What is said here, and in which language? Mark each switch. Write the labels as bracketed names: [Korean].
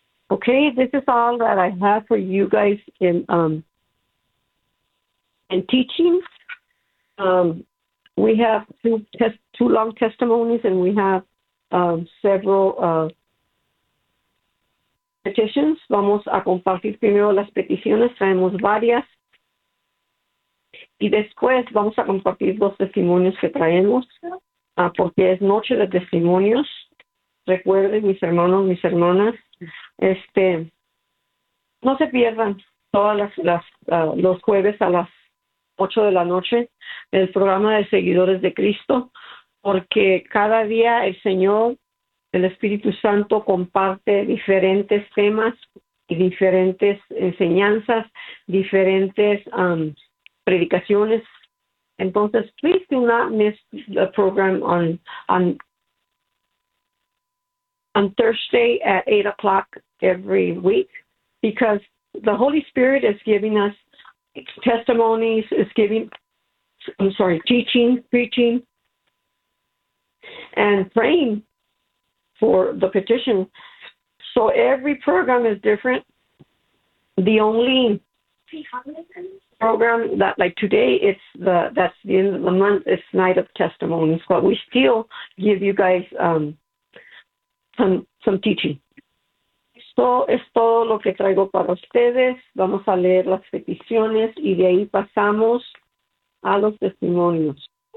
[English] Okay, this is all that I have for you guys in teaching. We have two long testimonies, and we have several petitions. [Spanish] Vamos a compartir primero las peticiones. Traemos varias. Y después vamos a compartir los testimonios que traemos, porque es noche de testimonios. Recuerden, mis hermanos, mis hermanas, no se pierdan todas los jueves a las 8 de la noche el programa de Seguidores de Cristo, porque cada día el Señor, el Espíritu Santo, comparte diferentes temas y diferentes enseñanzas, diferentes predicaciones. [English] Entonces, please do not miss the program on Thursday at 8 o'clock every week, because the Holy Spirit is giving us testimonies, preaching, and praying for the petition. So every program is different. The only program that, like today, that's the end of the month, it's Night of Testimonies, but we still give you guys some teaching. [Spanish] Esto es todo lo que traigo para ustedes. Vamos a leer las peticiones y de ahí pasamos a los testimonios.